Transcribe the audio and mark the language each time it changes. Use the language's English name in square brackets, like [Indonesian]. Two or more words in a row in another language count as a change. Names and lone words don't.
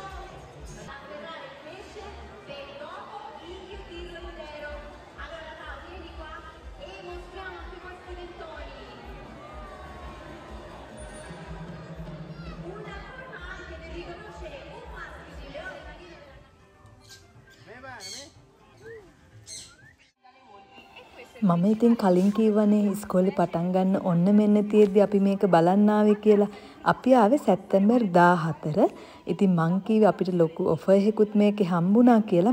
[Italian] Afferrare il pesce per dopo inghiotirlo intero. Allora Tao, vieni qua e mostriamo anche i nostri dentoni. Una forma anche per riconoscere un maschio di leone marino [Sinhala] මම ඉතින් කලින් කිව්වනේ ඉස්කෝලේ පටන් ගන්න ඔන්න මෙන්න තියෙද්දි අපි මේක බලන්න ආවේ කියලා. අපි ආවේ සැප්තැම්බර් 14. ඉතින් මං කිව්වේ අපිට ලොකු ඔෆර් එකකුත් මේකේ හම්බුණා කියලා.